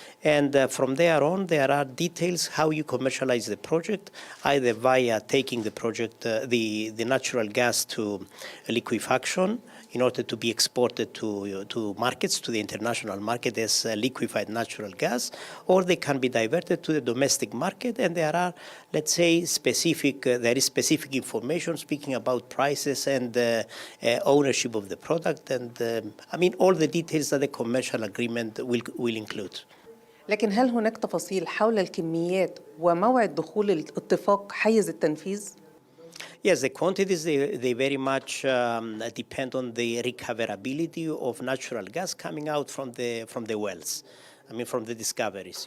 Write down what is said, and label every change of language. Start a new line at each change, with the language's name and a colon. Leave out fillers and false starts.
English: And from there on, there are details how you commercialize the project, either via taking the project, the natural gas to liquefaction, in order to be exported to markets, to the international market as liquefied natural gas, or they can be diverted to the domestic market. And there are, let's say, there is specific information speaking about prices and ownership of the product, and all the details that the commercial agreement will include.
Arabic: لكن هل هناك تفاصيل حول الكميات وموعد دخول الاتفاق حيز التنفيذ؟
English: Yes, the quantities, they very much depend on the recoverability of natural gas coming out from the wells, from the discoveries.